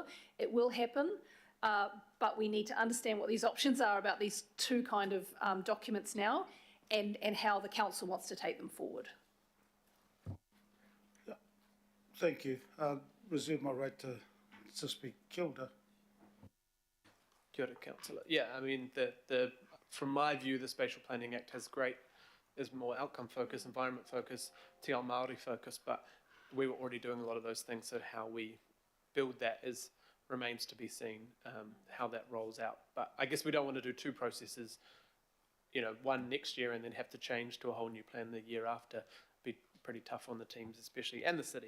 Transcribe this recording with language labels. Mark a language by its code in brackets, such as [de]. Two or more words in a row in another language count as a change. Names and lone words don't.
[en] It will happen, but we need to understand what these options are about these two kind of documents now, and how the council wants to take them forward. Thank you. Reserve my right to speak. [mi] Kia ora. Kia ora, Councillor. [en] Yeah, I mean, from my view, the Spatial Planning Act is more outcome focused, environment focused, [mi] te ao Māori [en] focused, but we were already doing a lot of those things, so how we build that remains to be seen, how that rolls out. But I guess we don't want to do two processes, one next year and then have to change to a whole new plan the year after. Be pretty tough on the teams, especially, and the city.